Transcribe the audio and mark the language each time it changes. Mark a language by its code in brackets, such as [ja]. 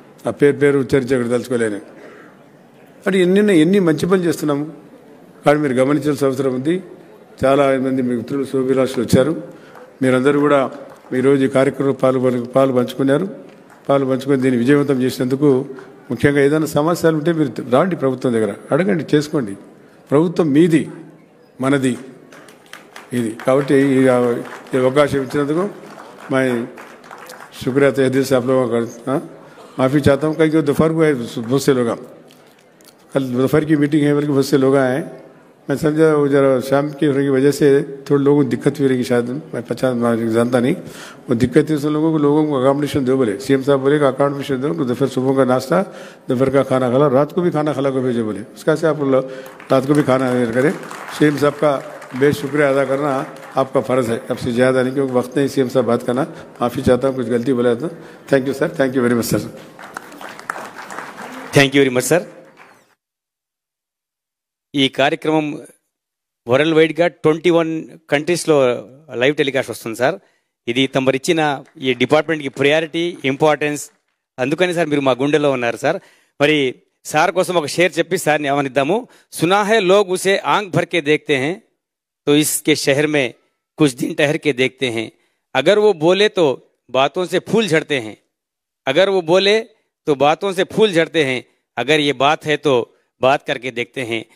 [te] ఆ పేరు ఉచ్చరించి అక్కడ తలుచుకోలేను. అంటే ఎన్ని మంచి పనులు చేస్తున్నాము, కానీ మీరు గమనించాల్సిన అవసరం ఉంది. చాలా మంది మిత్రులు శుభాభిలాషులు వచ్చారు. మీరందరూ కూడా ఈరోజు ఈ కార్యక్రమంలో పాలు పంచుకొని దీన్ని విజయవంతం చేసినందుకు, ముఖ్యంగా ఏదైనా సమస్యలు ఉంటే మీరు రాండి ప్రభుత్వం దగ్గర, అడగండి, చేసుకోండి. ప్రభుత్వం మీది, మనది ఇది. కాబట్టి ఈ అవకాశం ఇచ్చినందుకు [hi] मैं शुक्रिया तहे दिल से आप लोगों का माफ़ी चाहता हूँ। कहीं दोपहर को बहुत से लोग, कल दोपहर की मीटिंग है बल्कि बहुत से लोग आए हैं। मैं समझा वो जरा शाम की होने की वजह से थोड़े लोगों को दिक्कत हुई रहेगी, शायद मैं 50 जानता नहीं। वो दिक्कत थी उन लोगों को अकामडेशन दो बोले, सीएम साहब बोले कि अकामडेशन दो, दोपहर सुबह का नाश्ता, दोपहर का खाना खिला, रात को भी खाना खिला को भेजो बोले। उसका से आप रात को भी खाना करें। सीएम साहब का बेशुक्रिया अदा करना आपका फ़र्ज़ है, अब से ज़्यादा नहीं, क्योंकि वक्त नहीं सीएम साहब बात करना। माफ़ी चाहता हूँ कुछ गलती बोला तो। [en] Thank you sir, thank you very much sir. Thank you very much sir. [te] ఈ కార్యక్రమం వరల్డ్ వైడ్గా 21 కంట్రీస్లో లైవ్ టెలికాస్ట్ వస్తుంది సార్. ఇది తమరిచ్చిన ఈ డిపార్ట్మెంట్కి ప్రయారిటీ, ఇంపార్టెన్స్, అందుకని సార్ మీరు మా గుండెలో ఉన్నారు సార్. మరి సార్ కోసం ఒక షేర్ చెప్పి సార్ని ఆహ్వానిద్దాము. [hi] సునా హై లోగ్ ఉసే ఆంఖ్ భర్ కే దేఖ్తే హై तो इसके शहर में कुछ दिन ठहर के देखते हैं, अगर वो बोले तो बातों से फूल झड़ते हैं, अगर वो बोले तो बातों से फूल झड़ते हैं, अगर ये बात है तो बात करके देखते हैं.